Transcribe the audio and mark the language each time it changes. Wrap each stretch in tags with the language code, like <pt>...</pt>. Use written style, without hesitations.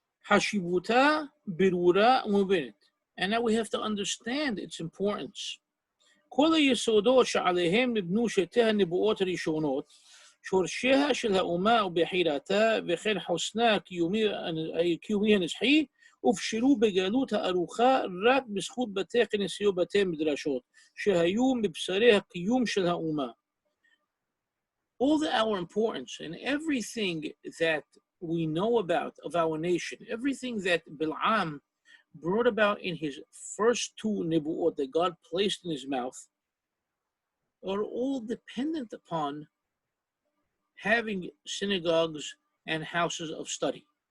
<he>Hashivuta birura mubinet.</he> <en>And now we have to understand its importance.</en> <he>כל היסודות שעליהם נבנו שתי הנבואות הראשונות, שורשיה של האומה ובחירתה וכן חוסנה הקיומי הנצחי, הופשרו בגלות הארוכה רק בזכות בתי כנסיות ובתי מדרשות, שהיו מבשרי הקיום של האומה.</he> <en>All our importance and everything that we know about of our nation, everything that Bil'ams brought about in his first two nebuot that God placed in his mouth, are all dependent upon having synagogues and houses of study.</en>